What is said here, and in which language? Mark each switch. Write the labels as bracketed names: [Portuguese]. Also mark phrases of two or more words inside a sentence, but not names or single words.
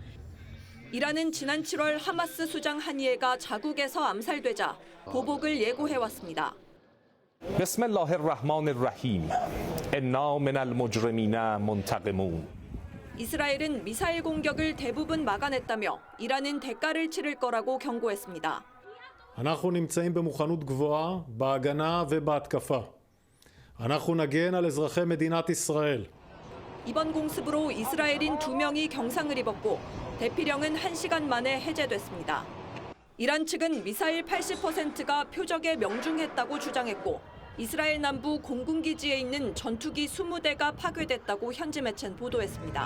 [Korean] 이란은 지난 7월 하마스 수장 하니에가 자국에서 암살되자 보복을 예고해왔습니다. [Arabic] بسم الله الرحمن الرحيم. إنا من المجرمين منتقمون. [Korean] 이스라엘은 미사일 공격을 대부분 막아냈다며 이란은 대가를 치를 거라고 경고했습니다. [Hebrew] אנחנו נמצאים במוכנות גבוהה בהגנה ובהתקפה. אנחנו נגן על אזרחי מדינת ישראל. [Korean] 이번 공습으로 이스라엘인 2명이 경상을 입었고 대피령은 1시간 만에 해제됐습니다. 이란 측은 미사일 80%가 표적에 명중했다고 주장했고 이스라엘 남부 공군기지에 있는 전투기 20대가 파괴됐다고 현지 매체는 보도했습니다.